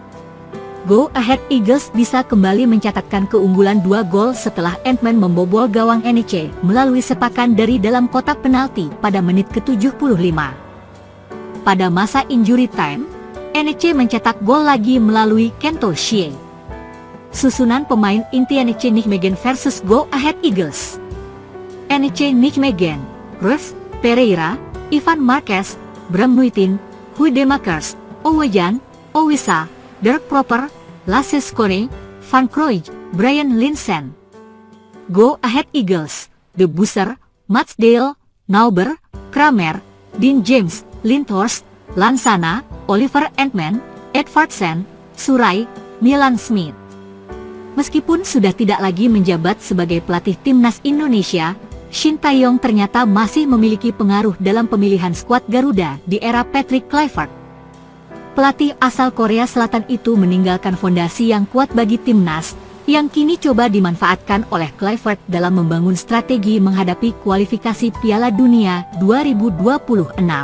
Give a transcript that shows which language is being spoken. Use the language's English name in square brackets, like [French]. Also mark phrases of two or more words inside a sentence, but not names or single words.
[Indonesian] Go Ahead Eagles bisa kembali mencatatkan keunggulan 2 gol setelah Entman membobol gawang NEC melalui sepakan dari dalam kotak penalti pada menit ke-75. Pada masa injury time, NEC mencetak gol lagi melalui Kento Shie. Susunan pemain inti NEC Nijmegen versus Go Ahead Eagles. NEC Nijmegen, Ruth, Pereira, Ivan Marquez, Bram Nuitin, Huidemakers, Owejan, Owisa, Dirk Proper, Lasse Schöne, Van Krooij, Brian Linssen. Go Ahead Eagles, De Boer, Matsdale, Nauber, Kramer, Dean James, Lindhorst, Lansana, Oliver Entman, Edvardsen, Surai, Milan Smith. Meskipun sudah tidak lagi menjabat sebagai pelatih timnas Indonesia, Shin Tae-yong ternyata masih memiliki pengaruh dalam pemilihan skuad Garuda di era Patrick Kluivert. Pelatih asal Korea Selatan itu meninggalkan fondasi yang kuat bagi timnas, yang kini coba dimanfaatkan oleh Kluivert dalam membangun strategi menghadapi kualifikasi Piala Dunia 2026.